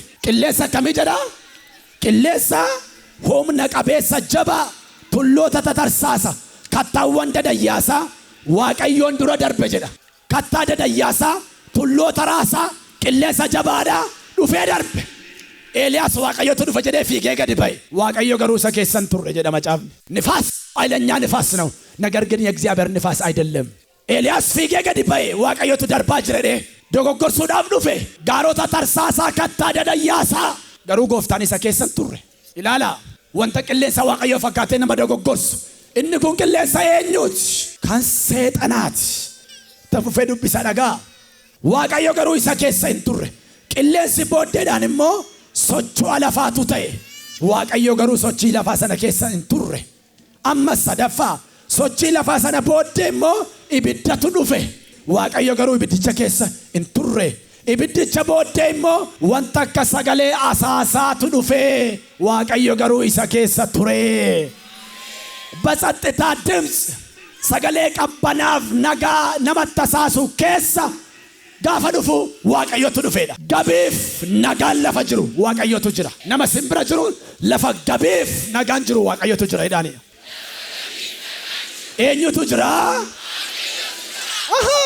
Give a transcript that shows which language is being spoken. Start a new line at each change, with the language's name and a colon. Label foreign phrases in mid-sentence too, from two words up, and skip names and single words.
Oromo: Qilleensa akkamii jedhaa? Qilleensa humna qabeessa jabaa tulloota tatarsaasa kattaawwan dadayyaasa Waaqayyoon dura darbe jedha. Kattaa dadayyaasa tulloota raasaa qilleensa jabaadhaa dhufee darbe. Eliyaas Waaqayyotu dhufe jedhee fiigee gadi ba'e. Waaqayyo garuu isa keessan turre jedha macaafni.
Amharic: ንፋስ ኃይለኛ ንፋስ ነው ነገር ግን የእግዚአብሔር ንፋስ አይደለም።
Oromo: Eliyaas fiige gadi ba'e Waaqayyotu darbaa jire dogoggorsuudhaaf dhufe gaarota tarsaasaa kattaa dadayyaasa garuu gooftaan isa keessan turre. Ilaala wanta qilleensa Waaqayyoo fakkaatee nama dogoggorsu inni kun qilleensa eenyuuti? Kan seexanaati. Tafufee dubbisa dhagaa. Waaqayyo garuu isa keessa hin turre. Qilleensi booddeedhaan immoo socho'a lafaatu ta'e. Waaqayyo garuu sochii lafaa sana keessa hin turre. Amma sadaffaa sochii lafaa sana booddee immoo ibiddatu dhufe. Waaqayyo garuu ibiddicha keessa hin turre. Ibiddicha booddee immoo wanta akka sagalee asaasaatu dhufe. Waaqayyo garuu isa keessa ture.
Amharic: በጸጥታ ድምፅ
Oromo: sagalee qabbanaaf nagaa namatti asaasu keessa gaafa dhufu Waaqayyotu dhufeedha. Gabiif nagaan lafa jiru Waaqayyotu jira. Nama simbira jiru lafa gabiif nagaan jiru Waaqayyotu jira jedhani. Eenyutu jira? Aha!